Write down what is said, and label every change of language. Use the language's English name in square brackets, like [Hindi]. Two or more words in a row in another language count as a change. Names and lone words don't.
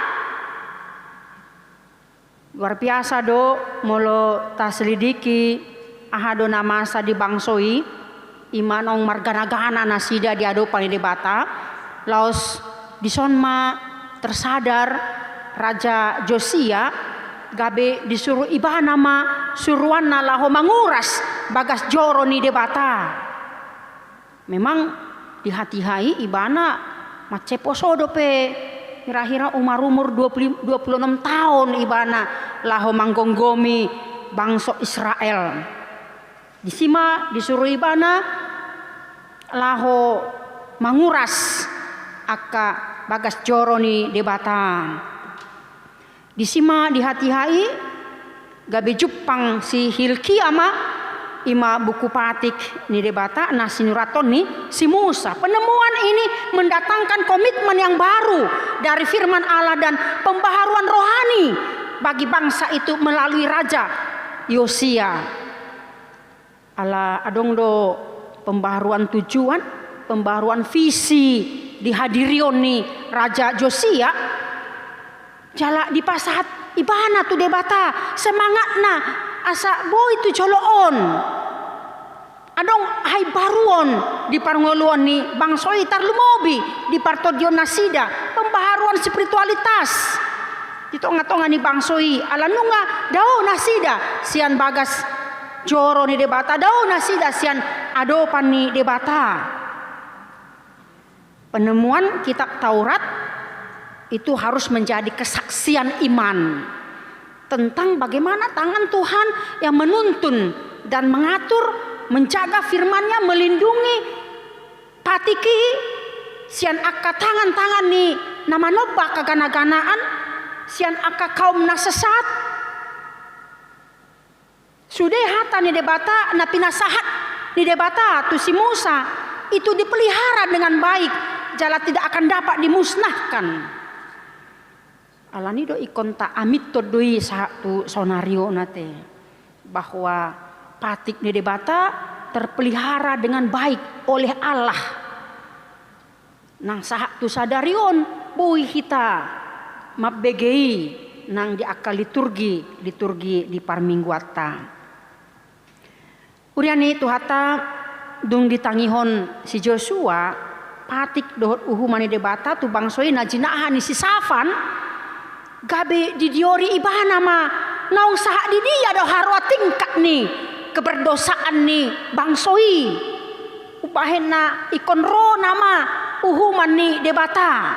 [Batak Toba] luar biasa do molo taselidiki ahado namasa di bangsoi imanong margana-gana nasida di adopan ni debata laos di son ma tersadar Raja Josia gabe disuruh ibana ma suruan laho manguras bagas joro ni debata. Memang di hati hai ibana macepo sodo pe kira-kira umur 26 tahun ibana laho manggonggomi bangsa Israel. Disima disuruh ibana laho manguras aka bagas joro ni debata. Disima di hati hai gabe Jepang si Hilkiah ma ima buku patik ni debata nah sinuraton ni si Musa. [Indonesian] Penemuan ini mendatangkan komitmen yang baru dari firman Allah dan pembaharuan rohani bagi bangsa itu melalui Raja Yosia. [Batak Toba] Ala adong do [Indonesian] pembaharuan tujuan, pembaharuan visi [Batak Toba] dihadirion ni Raja Yosia. Jala di pasahat ibana tu debata semangatna asa boy tu joloon. Adong hai baruon di parngoluan ni bangsoi tarlumobi di partodion nasida [Indonesian] pembaharuan spiritualitas. [Batak Toba] Ditonga-tonga ni bangsoi alanunga dao nasida sian bagas joro ni debata dao nasida sian adopan ni debata. [Indonesian] Penemuan kitab Taurat itu harus menjadi kesaksian iman tentang bagaimana tangan Tuhan yang menuntun dan mengatur, menjaga firman-Nya, melindungi [Batak Toba] patiki sian aka tangan-tangan ni nama noba kagana-ganaan sian aka kaum nasesat. Sudah hata ni debata na pinasahat ni debata tu si Musa itu [Indonesian] dipelihara dengan baik, [Batak Toba] jala [Indonesian] tidak akan dapat dimusnahkan. [Batak Toba] Alani do ikon ta amit to doi satu sonario nate bahwa patik ni debata [Indonesian] terpelihara dengan baik oleh Allah. [Batak Toba] Nang sahak tu sadarion bui kita mabegei nang di akal liturgi di parmingguata. Uriani tu hata dung ditangihon si Joshua patik dohot uhu mani debata tu bangsoi najinahan ni si Safan gabe di diori ibana ma naung sahak di dia do harwa tingkat ni keberdosaan ni bangsoi ubahena ikon ro nama uhuman ni debata.